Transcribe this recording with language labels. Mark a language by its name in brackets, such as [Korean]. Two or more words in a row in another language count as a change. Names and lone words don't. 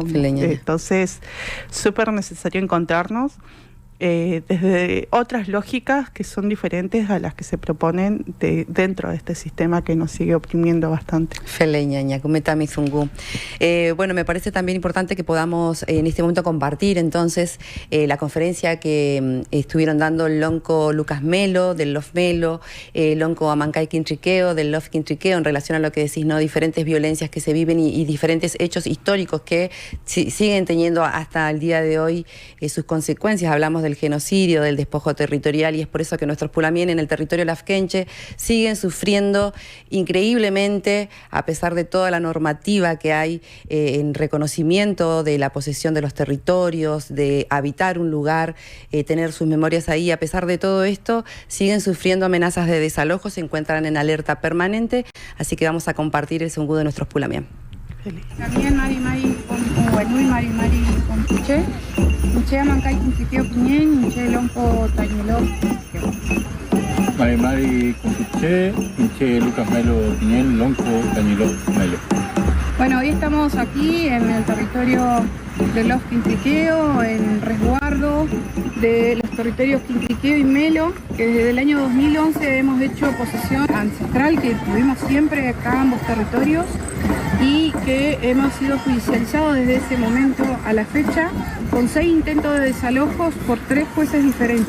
[Spanish] Entonces, súper necesario encontrarnos desde otras lógicas que son diferentes a las que se proponen dentro de este sistema que nos sigue oprimiendo bastante. Bueno, me parece también importante que podamos en este momento compartir entonces la conferencia que estuvieron dando el Lonco Lucas Melo del Love Melo, Lonco Amancay Quintriqueo del Love Quintriqueo, en relación a lo que decís, ¿no? Diferentes violencias que se viven y diferentes hechos históricos que siguen teniendo hasta el día de hoy sus consecuencias. Hablamos del genocidio, del despojo territorial, y es por eso que nuestros pulamien en el territorio lafkenche siguen sufriendo increíblemente, a pesar de toda la normativa que hay en reconocimiento de la posesión de los territorios, de habitar un lugar, tener sus memorias ahí. A pesar de todo esto, siguen sufriendo amenazas de desalojo, se encuentran en alerta permanente, así que vamos a compartir el sungú de nuestros pulamien. [Mapuche] También Mari con Puché, Puché Amancay Quintriqueo Piñén, Puché Lonco Tañeló. Mari con Puché, Puché Lucas Melo Piñén, Lonco Tañeló Melo. [Spanish] Bueno, hoy estamos aquí en el territorio de los Quintriqueo, en resguardo de los territorios Quintriqueo y Melo, que desde el año 2011 hemos hecho posesión ancestral, que tuvimos siempre acá ambos territorios, y que hemos sido judicializados desde ese momento a la fecha, con 6 intentos de desalojos por 3 jueces diferentes.